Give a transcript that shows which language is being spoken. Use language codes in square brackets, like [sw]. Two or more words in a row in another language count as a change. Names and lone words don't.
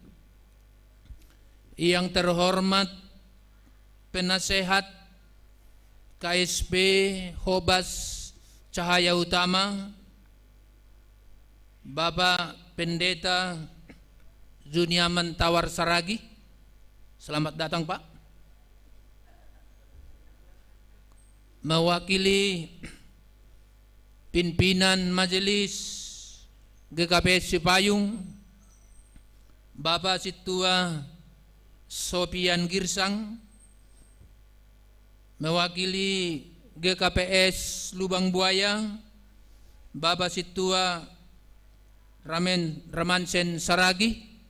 [id] Yang terhormat penasehat KSP Hobas Cahaya Utama, Bapak Pendeta Juniaman Tawar Saragi. Selamat datang Pak. Mewakili pimpinan Majelis GKP Cipayung, Bapak Situa Sopian Girsang. Mewakili GKPS Lubang Buaya, Bapak Situa Ramansen Saragi.